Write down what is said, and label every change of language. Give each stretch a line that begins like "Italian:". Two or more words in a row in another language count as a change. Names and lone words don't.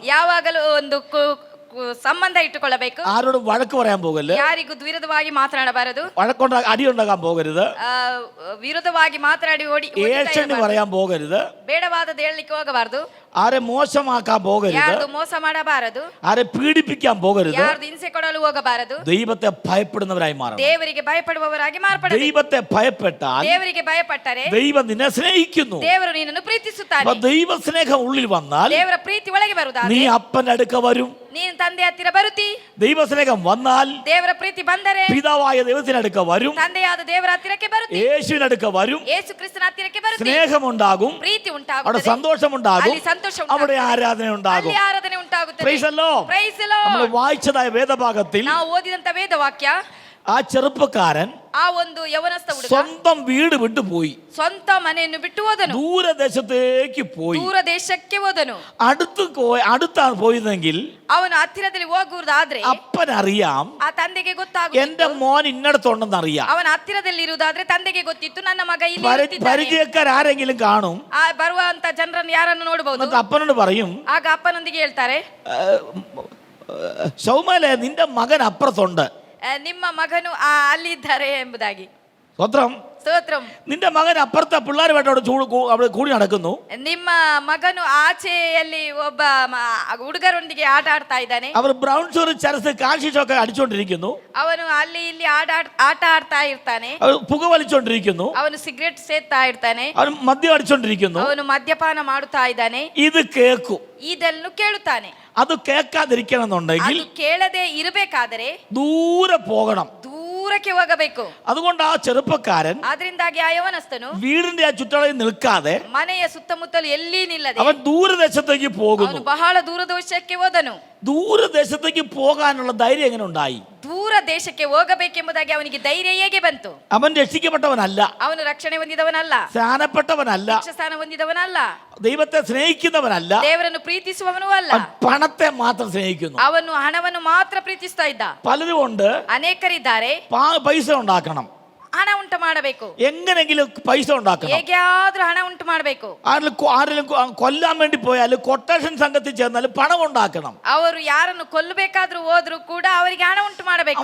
Kannada: ಯಾವಾಗಲೂ ಒಂದು ಸಂಬಂಧ ಇಟ್ಟುಕೊಳ್ಳಬೇಕು.
Malayalam: ആരോടും വഴക്ക് പറയാൻ പോകരുത്,
Kannada: ಯಾರಿಗೂ ವಿರುದ್ಧವಾಗಿ ಮಾತನಾಡಬಾರದು,
Malayalam: അടിയുണ്ടാകാൻ പോകരുത്,
Kannada: ವಿರುದ್ಧವಾಗಿ ಮಾತನಾಡಿ
Malayalam: ഏഷണി പറയാൻ പോകരുത്,
Kannada: ಬೇಡವಾದದ್ದು ಹೇಳಲಿಕ್ಕೆ ಹೋಗಬಾರದು,
Malayalam: ആരെ മോശമാക്കാൻ പോകരുത്,
Kannada: ಯಾರ್ದು ಮೋಸ ಮಾಡಬಾರದು,
Malayalam: ആരെ പീഡിപ്പിക്കാൻ പോകരുത്.
Kannada: ಯಾರ್ದು ಹಿಂಸೆ ಕೊಡಲು ಹೋಗಬಾರದು.
Malayalam: ദൈവത്തെ ഭയപ്പെടുന്നവരായി മാറണം.
Kannada: ದೇವರಿಗೆ ಭಯಪಡುವವರಾಗಿ ಮಾರ್ಪಡಬೇಕು.
Malayalam: ദൈവത്തെ ഭയപ്പെട്ടാൽ
Kannada: ದೇವರಿಗೆ ಭಯಪಟ್ಟರೆ
Malayalam: ദൈവം നിന്നെ സ്നേഹിക്കുന്നു.
Kannada: ದೇವರು ನಿನ್ನನ್ನು ಪ್ರೀತಿಸುತ್ತಾನೆ.
Malayalam: അപ്പൊ ദൈവ സ്നേഹം ഉള്ളിൽ വന്നാൽ
Kannada: ದೇವರ ಪ್ರೀತಿ ಒಳಗೆ
Malayalam: നീ
Kannada: ಬರುವುದಾದರೆ
Malayalam: അപ്പന്റെ അടുക്ക വരും.
Kannada: ನೀನು ತಂದೆ ಹತ್ತಿರ ಬರುತ್ತಿ.
Malayalam: ദൈവ സ്നേഹം വന്നാൽ
Kannada: ದೇವರ ಪ್ರೀತಿ ಬಂದರೆ
Malayalam: പിതാവായ ദൈവത്തിന്റെ അടുക്ക വരും,
Kannada: ತಂದೆಯಾದ ದೇವರ ಹತ್ತಿರಕ್ಕೆ ಬರುತ್ತಿ.
Malayalam: യേശുവിന്റെ അടുക്ക വരും,
Kannada: ಯೇಸು ಕ್ರಿಸ್ತನ ಹತ್ತಿರಕ್ಕೆ ಬರುತ್ತಿ.
Malayalam: സ്നേഹമുണ്ടാകും,
Kannada: ಪ್ರೀತಿ
Malayalam: അവിടെ
Kannada: ಉಂಟಾಗುತ್ತದೆ,
Malayalam: സന്തോഷമുണ്ടാകും,
Kannada: ಅಲ್ಲಿ ಸಂತೋಷ
Malayalam: അവിടെ
Kannada: ಉಂಟಾಗುತ್ತದೆ,
Malayalam: ആരാധന ഉണ്ടാകും.
Kannada: ಅಲ್ಲಿ ಆರಾಧನೆ ಉಂಟಾಗುತ್ತದೆ.
English: Praise the Lord. Praise the Lord.
Malayalam: നമ്മൾ വായിച്ചതായ വേദഭാഗത്തിൽ
Kannada: ನಾವು ಓದಿದಂತ ವೇದವಾಕ್ಯ,
Malayalam: ആ ചെറുപ്പക്കാരൻ
Kannada: ಆ ಒಂದು ಯವನಸ್ಥ ಹುಡುಗ
Malayalam: സ്വന്തം വീട് വിട്ടുപോയി,
Kannada: ಸ್ವಂತ ಮನೆಯನ್ನು ಬಿಟ್ಟು ಹೋದನು,
Malayalam: ദൂരദേശത്തേക്ക് പോയി.
Kannada: ದೂರ ದೇಶಕ್ಕೆ ಹೋದನು.
Malayalam: അടുത്താണ് പോയതെങ്കിൽ
Kannada: ಅವನು ಹತ್ತಿರದಲ್ಲಿ ಹೋಗುವುದಾದ್ರೆ
Malayalam: അപ്പനറിയാം,
Kannada: ಆ ತಂದೆಗೆ ಗೊತ್ತಾಗುತ್ತಿತ್ತು.
Malayalam: എന്റെ മോൻ ഇന്നടത്തുണ്ടെന്ന് അറിയാം.
Kannada: ಅವನ ಹತ್ತಿರದಲ್ಲಿ ಇರುವುದಾದ್ರೆ ತಂದೆಗೆ ಗೊತ್ತಿತ್ತು, ನನ್ನ ಮಗ ಇಲ್ಲಿ ಇರುತ್ತಿದ್ದಾನೆ.
Malayalam: പരിചയക്കാരെങ്കിലും കാണും,
Kannada: ಆ ಬರುವಂತ ಜನರನ್ನು ಯಾರನ್ನು ನೋಡಬಹುದು.
Malayalam: എന്നിട്ട് അപ്പനോട് പറയും,
Kannada: ಆಗ ಅಪ್ಪನೊಂದಿಗೆ ಹೇಳ್ತಾರೆ,
Malayalam: ശൗമലേ നിന്റെ മകൻ അപ്പുറത്തുണ്ട്,
Kannada: ನಿಮ್ಮ ಮಗನು ಅಲ್ಲಿದ್ದಾರೆ ಎಂಬುದಾಗಿ.
Malayalam: സ്വത്രം.
Kannada: ಸ್ತೋತ್ರಂ.
Malayalam: നിന്റെ മകൻ അപ്പുറത്തെ പിള്ളേരുമായിട്ട് അവിടെ കൂടി നടക്കുന്നു.
Kannada: ನಿಮ್ಮ ಮಗನು ಆಚೆಯಲ್ಲಿ ಒಬ್ಬ ಹುಡುಗರೊಂದಿಗೆ ಆಟ ಆಡ್ತಾ ಇದ್ದಾನೆ.
Malayalam: അവർ
English: brown sugar
Malayalam: ചരസ് കാശിഷൊക്കെ അടിച്ചോണ്ടിരിക്കുന്നു.
Kannada: ಅವನು ಅಲ್ಲಿ ಇಲ್ಲಿ ಆಟ ಆಡ್ತಾ ಇರ್ತಾನೆ.
Malayalam: അവർ പുക വലിച്ചോണ്ടിരിക്കുന്നു.
Kannada: ಅವನು ಸಿಗರೇಟ್ ಸೇದ್ತಾ ಇರ್ತಾನೆ.
Malayalam: അവർ മദ്യം അടിച്ചോണ്ടിരിക്കുന്നു.
Kannada: ಅವನು ಮದ್ಯಪಾನ ಮಾಡುತ್ತಾ ಇದ್ದಾನೆ.
Malayalam: ഇത് കേൾക്കും,
Kannada: ಇದನ್ನು ಕೇಳುತ್ತಾನೆ.
Malayalam: അത് കേൾക്കാതിരിക്കണം എന്നുണ്ടെങ്കിൽ
Kannada: ಅದು ಕೇಳದೆ ಇರಬೇಕಾದರೆ
Malayalam: ദൂരെ പോകണം.
Kannada: ದೂರ ದೂರಕ್ಕೆ ಹೋಗಬೇಕು.
Malayalam: അതുകൊണ്ട് ആ ചെറുപ്പക്കാരൻ
Kannada: ಅದರಿಂದಾಗಿ ಆ ಯವನಸ್ಥನು
Malayalam: വീടിന്റെ ആ ചുറ്റളയിൽ നിൽക്കാതെ
Kannada: ಮನೆಯ ಸುತ್ತಮುತ್ತಲು ಎಲ್ಲಿ ನಿಲ್ಲದೆ
Malayalam: അവൻ ദൂരദേശത്തേക്ക് പോകുന്നു.
Kannada: ಅವನು ಬಹಳ ದೂರದೇಶಕ್ಕೆ ಹೋದನು.
Malayalam: ദൂരദേശത്തേക്ക് പോകാനുള്ള ധൈര്യം എങ്ങനെ ഉണ്ടായി?
Kannada: ದೂರ ದೇಶಕ್ಕೆ ಹೋಗಬೇಕೆಂಬುದಾಗಿ ಅವನಿಗೆ ಧೈರ್ಯ ಹೇಗೆ ಬಂತು?
Malayalam: അവൻ രക്ഷിക്കപ്പെട്ടവനല്ല,
Kannada: ಅವನು ರಕ್ಷಣೆ ಹೊಂದಿದವನಲ್ಲ,
Malayalam: സ്നാനപ്പെട്ടവനല്ല,
Kannada: ಸ್ಥಾನ ಹೊಂದಿದವನಲ್ಲ,
Malayalam: ദൈവത്തെ സ്നേഹിക്കുന്നവനല്ല,
Kannada: ದೇವರನ್ನು ಪ್ರೀತಿಸುವವನು ಅಲ್ಲ.
Malayalam: അവൻ പണത്തെ മാത്രം സ്നേഹിക്കുന്നു.
Kannada: ಅವನು ಹಣವನ್ನು ಮಾತ್ರ ಪ್ರೀತಿಸ್ತಾ ಇದ್ದ.
Malayalam: പലരും ഉണ്ട്,
Kannada: ಅನೇಕರಿದ್ದಾರೆ,
Malayalam: പൈസ ഉണ്ടാക്കണം,
Kannada: ಹಣ ಉಂಟು ಮಾಡಬೇಕು,
Malayalam: എങ്ങനെങ്കിലും പൈസ ഉണ്ടാക്കണം,
Kannada: ಹೇಗಾದ್ರೂ ಹಣ ಉಂಟು ಮಾಡಬೇಕು.
Malayalam: ആരെങ്കിലും കൊല്ലാൻ വേണ്ടി പോയാൽ കൊട്ടേഷൻ സംഘത്തിൽ ചേർന്നാൽ പണം ഉണ്ടാക്കണം.
Kannada: ಅವರು ಯಾರನ್ನು ಕೊಲ್ಲಬೇಕಾದ್ರೂ ಹೋದ್ರು ಕೂಡ ಅವರಿಗೆ ಹಣ ಉಂಟು ಮಾಡಬೇಕು.